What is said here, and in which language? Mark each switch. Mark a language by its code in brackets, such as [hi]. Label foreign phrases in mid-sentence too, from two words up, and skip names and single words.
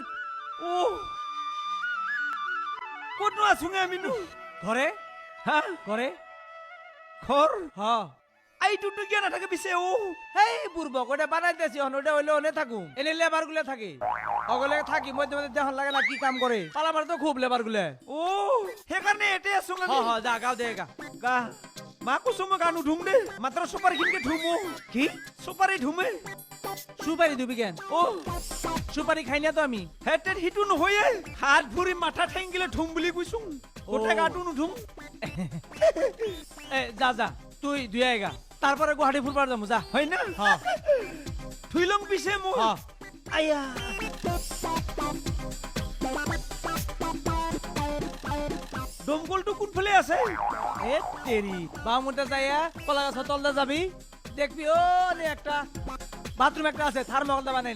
[as] ও ক'তনো আছোঙে আমিনো [bn] ঘরে হা ঘরে। [as] ঘৰ [bn] হ্যাঁ [as] আইটুটো কিয় নাথাকে পিছে ও [bn] হেই বুড়বক ওটা বানাইতেছি ওটা হইলে ওনে থাকু এনে লেবার গুলো থাকে অগলে থাকি মধ্যে মধ্যে দেখন লাগে না কি কাম করে পালাবার তো খুব লেবার গুলো। [as] ও সেইকাৰণে এতে আছোঙ [bn] হ্যাঁ হ্যাঁ যা গাও দে গা [as] গা মা কৈছো মই গা নুধুম দে মাত্ৰ চুপাৰীখিনিকে ধুমো [bn] কি [as] চুপাৰী ধুমে [bn] সুপারি দিবি কেন অ সুপারি খাই না তো আমি [as] হেটেত সিটো নহয়ে হাত ভৰি মাথা ঠেংগিলে ধুম বুলি কৈছো গোটেই গাটো নুধুম [bn] এ যা যা তুই ধুই আইগা তারপরে গুয়াহাটি ফুরবার যাবো যা [as] হয় না [bn] হ্যাঁ [as] ধুই লম পিছে মই [bn] হ্যাঁ [as] আয়া দমকলটো কোনফালে আছে [bn] এ তেরি বামুনটা যাইয়া কলা গাছ তলদা যাবি দেখবি ও রে একটা বাথরুম একটা আছে থার্মোকলটা বানাইলে